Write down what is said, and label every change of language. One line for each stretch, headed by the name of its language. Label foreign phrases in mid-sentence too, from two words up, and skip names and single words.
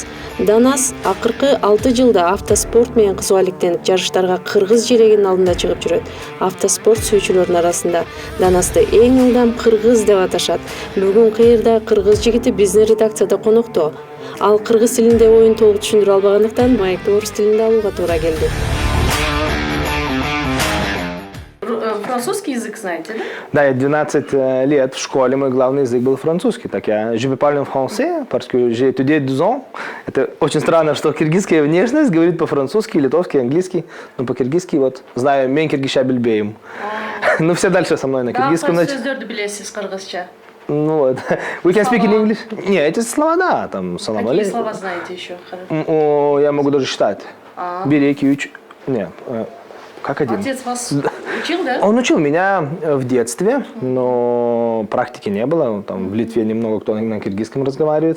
Kyrgyz: Данас акыркы 6 жылда автоспорт менен кызуу алектенип, жарыштарга кыргыз желегинин алдында чыгып жүрөт. Автоспорт сүйүүчүлөрдүн арасында Данасты эң ылдам кыргыз деп аташат. Бүгүн кыйырда кыргыз жигити биздин редакцияда конокто. Ал кыргыз тилинде оюн толук түшүндүрө албагандыктан маекти орус тилинде алууга туура келди.
Russian: Французский язык знаете, да? Да, я 12 лет в школе, мой главный язык был французский.
French: Так je parle en français, parce que j'ai étudié 2 ans.
Russian: Это очень странно, что киргизская внешность говорит по-французски, литовский, английский. Но по-киргизски вот знаю
Kyrgyz: мен киргизша билбейм.
Russian: Ну все дальше со мной на киргизском.
Kazakh: Да, сөздерді білесіз кыргызча.
Russian: Ну вот.
English: We can speak in English?
Russian: Не, эти слова, да, там салам Какие алейкум. слова знаете еще? Я могу даже считать. Береки, нет. Как один? Отец вас учил, да? Он учил меня в детстве, но практики не было. Там в Литве немного кто на киргизском разговаривает.